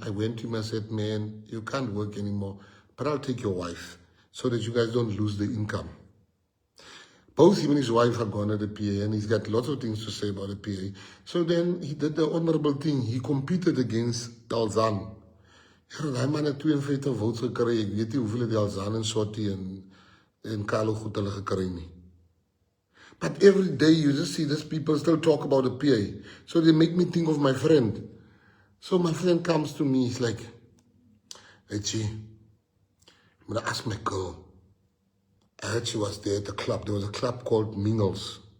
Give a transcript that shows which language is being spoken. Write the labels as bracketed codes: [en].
[en] I went to him and said, man, you can't work anymore, but I'll take your wife so that you guys don't lose the income. Both him and his wife are gone at the PA, and he's got lots of things to say about the PA. So then he did the honorable thing. He competed against Dalzan. [af] Hy man het 42 votes gekry. Ek weet nie hoeveel die Dalzan en Swati en Carlo goed hulle gekry nie. [en] But every day you just see these people still talk about the PA. So they make me think of my friend. So my friend comes to me, he's like, hey, Chi, I'm going to ask my girl. I heard she was there at the club. There was a club called Mingles.